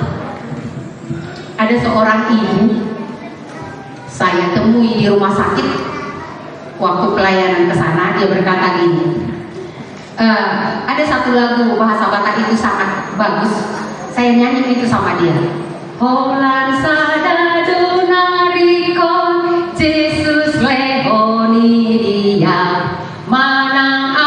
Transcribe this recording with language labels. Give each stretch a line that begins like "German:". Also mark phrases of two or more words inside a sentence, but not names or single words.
Indonesian: Ada seorang ibu saya temui di rumah sakit. Waktu pelayanan ke sana, dia berkata gini, ada satu lagu bahasa Batak itu sangat bagus. Saya nyanyi itu sama dia.
Batak Toba: Holan sadado nariko, Jesus lehoni dia, mana